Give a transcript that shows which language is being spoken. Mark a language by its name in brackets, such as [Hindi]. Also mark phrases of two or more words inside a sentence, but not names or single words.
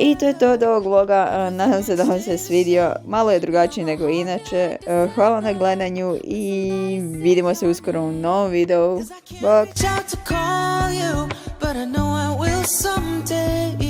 [Croatian] je to od ovog vloga, nadam se da vam se svidio, malo je drugačiji nego inače. Hvala na gledanju i vidimo se uskoro u novom videu. Bok! [English] Reach out to call you, but I know I will someday.